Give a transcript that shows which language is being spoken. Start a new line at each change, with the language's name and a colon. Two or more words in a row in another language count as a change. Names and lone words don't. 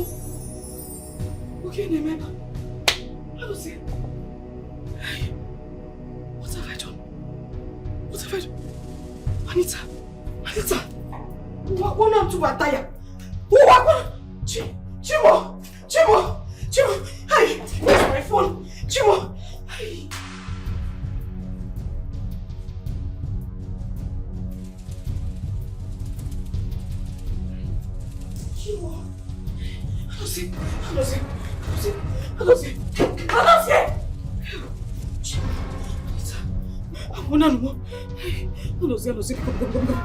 English: Okay, remember. I don't say. What have I done? Anita. What not to attire? Chimo. Hey, where's my phone? Chimo! Chimo! Anozie! Anozie! Anozie! Anozie! Anozie, come.